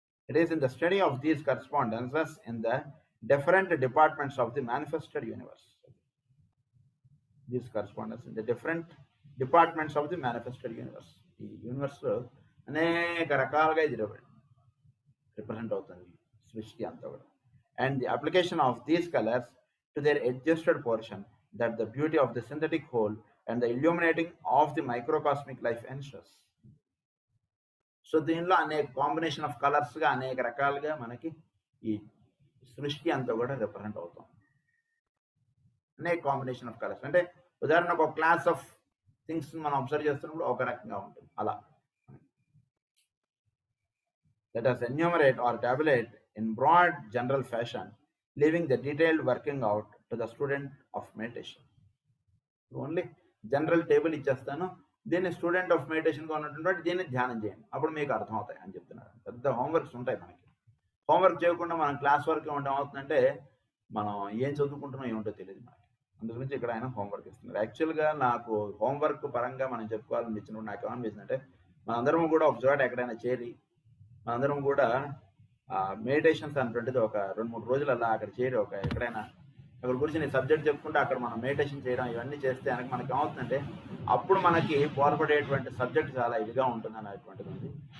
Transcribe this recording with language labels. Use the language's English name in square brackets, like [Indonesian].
[English] It is in the study of these correspondences in the different departments of the manifested universe. These correspondences in the different departments of the manifested universe. [Telugu] The universe అనేక రకాలుగా ఇది represent అవుతుంది సృష్టి అంతా కూడా. [English] And the application of these colors to their adjusted portion that the beauty of the synthetic whole and the illuminating of the microcosmic life ensures. [Telugu] So దీనిలో అనేక combination of కలర్స్గా అనేక రకాలుగా మనకి ఈ సృష్టి అంతా కూడా రిప్రజెంట్ అవుతాం. అనేక కాంబినేషన్ ఆఫ్ కలర్స్ అంటే ఉదాహరణకు ఒక క్లాస్ ఆఫ్ థింగ్స్ మనం అబ్జర్వ్ చేస్తున్నప్పుడు ఒక రకంగా ఉంటుంది. [English] అలా let us enumerate or tabulate in broad general fashion, leaving the detailed working out to the student of meditation. [Telugu] Only general table ఇచ్చేస్తాను, దీన్ని స్టూడెంట్ ఆఫ్ మెడిటేషన్గా ఉన్నటువంటి దీన్ని ధ్యానం చేయండి, అప్పుడు మీకు అర్థమవుతాయి అని చెప్తున్నారు. పెద్ద హోంవర్క్స్ ఉంటాయి మనకి. హోంవర్క్ చేయకుండా మనం క్లాస్ వర్క్ ఉండడం అవుతుందంటే మనం ఏం చదువుకుంటున్నాం ఏమిటో తెలియదు మనకి. అందుగురించి ఇక్కడ ఆయన హోంవర్క్ ఇస్తున్నారు. యాక్చువల్గా నాకు హోంవర్క్ పరంగా మనం చెప్పుకోవాలని ఇచ్చినప్పుడు నాకు ఏమనిపిస్తుందంటే మనందరం కూడా ఒక చోట ఎక్కడైనా చేరి మనందరం కూడా మెడిటేషన్స్ అనేటువంటిది ఒక 2-3 రోజులు అలా అక్కడ చేరి ఒక ఎక్కడైనా అక్కడ కూర్చొని సబ్జెక్ట్ చెప్పుకుంటే అక్కడ మనం మెడిటేషన్ చేయడం ఇవన్నీ చేస్తే మనకి ఏమవుతుందంటే అప్పుడు మనకి బోధపడేటువంటి సబ్జెక్ట్ చాలా ఇదిగా ఉంటుంది అనేటువంటిది ఉంది.